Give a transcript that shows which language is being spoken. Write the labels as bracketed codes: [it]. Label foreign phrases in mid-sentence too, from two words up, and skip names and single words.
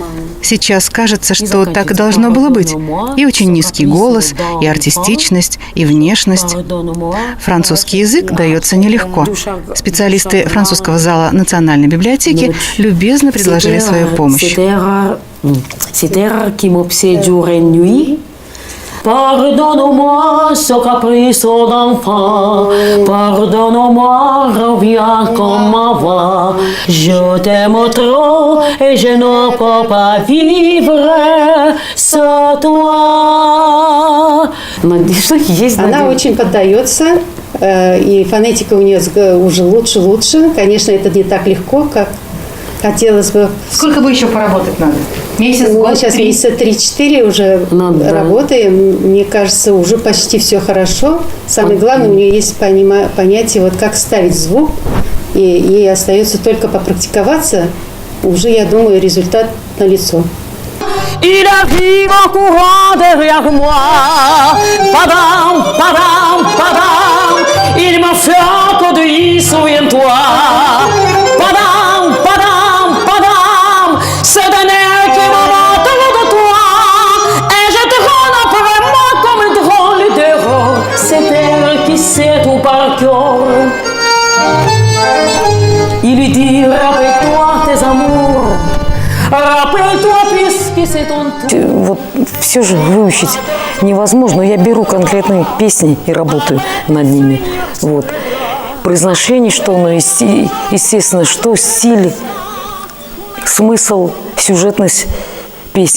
[ru] Сейчас кажется, что так и должно было быть. И очень низкий голос, и артистичность, и внешность. Французский язык дается нелегко. Специалисты французского зала Национальной библиотеки любезно предложили свою помощь. [fr] Pardonne-moi ce caprice d'enfant, pardonne-moi, reviens comme avant. Je t'aime trop et je ne peux pas vivre sans toi. [ru] Она очень поддается, и фонетика у нее уже лучше. Конечно, это не так легко, как хотелось бы. Сколько бы еще поработать надо? Месяц, год, сейчас 3? Месяца 3-4 уже работаем. Мне кажется, уже почти все хорошо. Самое главное, у нее есть понятие, вот как ставить звук. И ей остается только попрактиковаться. Уже, я думаю, результат налицо. [fr] Il arrive en courant derrière moi. Padam, padam, padam. Il m'a fait un coup d'œil, souviens-toi. Padam, padam, padam. Ce dernier qui m'a monté de toi. Et je te rends après moi comme un drôle d'héros. C'est elle qui sait tout par cœur. Il lui dit, rappelle-toi tes amours. [ru] Вот все же выучить невозможно. Я беру конкретные песни и работаю над ними. Вот. Произношение, что оно, естественно, что стиль, смысл, сюжетность песни.